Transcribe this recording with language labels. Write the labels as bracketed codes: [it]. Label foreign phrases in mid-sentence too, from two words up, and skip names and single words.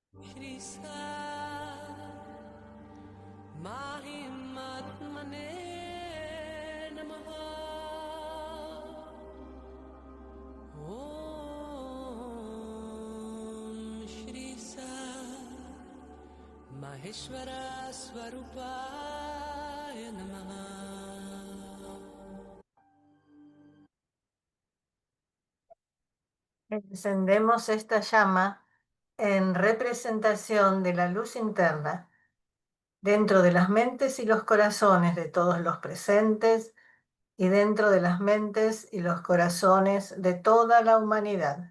[sa] Shri Sa Mahimatmane Namaha. Om Shri Sa Maheshwara Swarupaya Namaha. [es] Encendemos esta llama en representación de la luz interna dentro de las mentes y los corazones de todos los presentes y dentro de las mentes y los corazones de toda la humanidad.